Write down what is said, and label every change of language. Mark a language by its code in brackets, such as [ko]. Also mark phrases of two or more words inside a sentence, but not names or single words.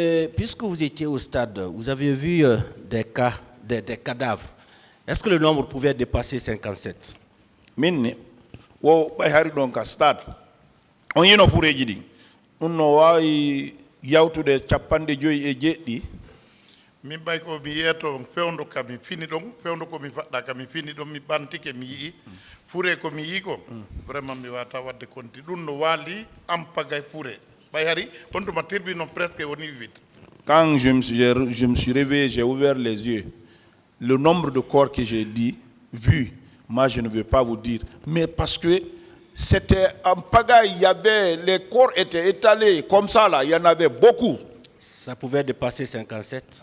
[fr] puisque vous étiez au stade, vous avez vu des cadavres. Est-ce que le nombre pouvait dépasser 57? [ff] Minni wo bay hari don ka stade on yino fureji di on no wawi yawtude capande joyi e jeɗɗi min bay ko mi yeeto fewndo kam mi fini ɗon fewndo ko mi faɗɗa kam mi fini ɗon mi ɓantike mi yii fure ko mi yii ko vraiment mi wata wadde konti ɗum no waali ampagay fure bay hari on tuma tirbino presque woni vite. [fr] Quand je me suis réveillé, j'ai ouvert les yeux. Le nombre de corps que j'ai dit, vu, moi je ne veux pas vous dire. Mais parce que c'était en pagaille, il y avait, les corps étaient étalés comme ça là, il y en avait beaucoup. Ça pouvait dépasser 57?